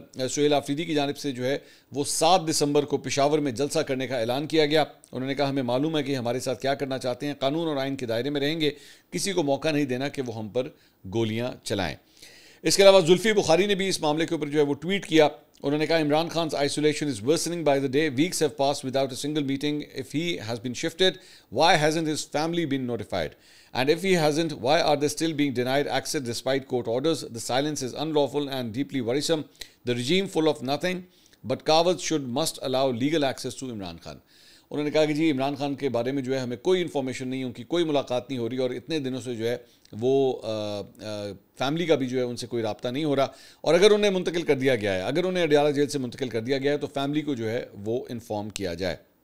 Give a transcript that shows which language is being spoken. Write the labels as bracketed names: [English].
[Urdu] سہیل آفریدی کی جانب سے جو ہے وہ 7 دسمبر کو پشاور میں جلسہ کرنے کا اعلان کیا گیا۔ انہوں نے کہا ہمیں معلوم ہے کہ ہمارے ساتھ کیا کرنا چاہتے ہیں، قانون اور آئین کے دائرے میں رہیں گے، کسی کو موقع نہیں دینا کہ وہ ہم پر گولیاں چلائیں۔ اس کے علاوہ زلفی بخاری نے بھی اس معاملے کے اوپر جو ہے وہ ٹویٹ کیا۔ انہوں نے کہا Imran خان's [English] isolation is worsening by the day. Weeks have passed without a single meeting. If he has been shifted, why hasn't his family been notified? And if he hasn't, why are they still being denied access despite court orders? The silence is unlawful and deeply worrisome. The regime full of nothing but cowards must allow legal access to Imran Khan. [Urdu] انہوں نے کہا کہ جی عمران خان کے بارے میں جو ہے ہمیں کوئی انفارمیشن نہیں، ان کی کوئی ملاقات نہیں ہو رہی، اور اتنے دنوں سے جو ہے وہ فیملی کا بھی جو ہے ان سے کوئی رابطہ نہیں ہو رہا، اور اگر انہیں منتقل کر دیا گیا ہے، اگر انہیں اڈیالہ جیل سے منتقل کر دیا گیا ہے تو فیملی کو جو ہے وہ انفارم کیا جائے۔